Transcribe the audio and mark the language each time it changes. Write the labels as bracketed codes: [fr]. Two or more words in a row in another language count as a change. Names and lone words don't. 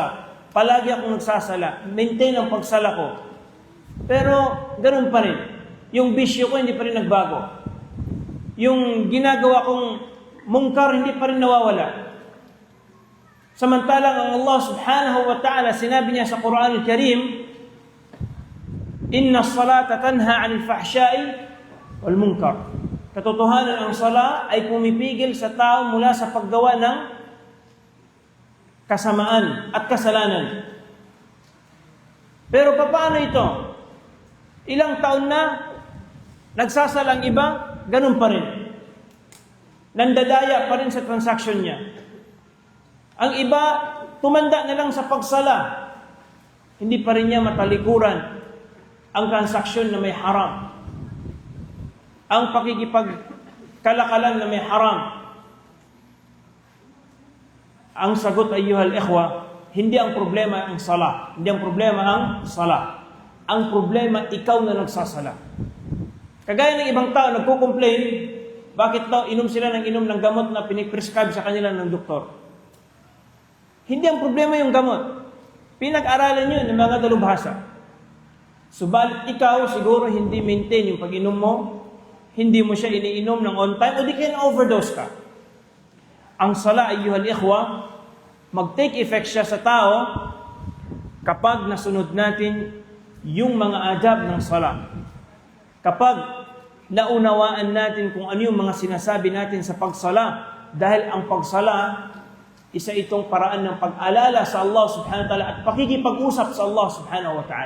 [tl] Palagi akong nagsasala. Maintain ang pagsala ko. Pero, ganun pa rin. Yung bisyo ko, hindi pa rin nagbago. Yung ginagawa kong mungkar, hindi pa rin nawawala. Samantalang ang [ar] الله سبحانه وتعالى, [tl] sinabi niya sa Quran Al-Karim, [ar] إن الصلاة تنهى عن الفحشاء والمنكر. [tl] Katotohanan, ang sala ay pumipigil sa tao mula sa paggawa ng kasamaan at kasalanan. Pero paano ito? Ilang taon na nagsasalang iba, ganun pa rin. Nandadaya pa rin sa transaction niya. Ang iba, tumanda na lang sa pagsala. Hindi pa rin niya matalikuran ang transaksyon na may haram. Ang pakikipagkalakalan na may haram. Ang sagot, [ar] أيها الإخوة, [tl] hindi ang problema ang sala. Hindi ang problema ang sala. Ang problema, ikaw na nagsasala. Kagaya ng ibang tao, nagko-complain, bakit daw inom sila ng gamot na piniprescribe sa kanila ng doktor? Hindi ang problema yung gamot. Pinag-aralan yun ng mga dalubhasa. Subalit ikaw, siguro hindi maintain yung pag-inom mo, hindi mo siya iniinom ng [en] on time, [tl] o di kaya na-overdose ka. Ang sala, [ar] أيها الإخوة, [tl] mag-take effect siya sa tao kapag nasunod natin yung mga adab ng sala. Kapag naunawaan natin kung ano yung mga sinasabi natin sa pagsala, dahil ang pagsala, isa itong paraan ng pag-alala sa [ar] الله سبحانه وتعالى [tl] at pakikipag-usap sa [ar] الله سبحانه وتعالى.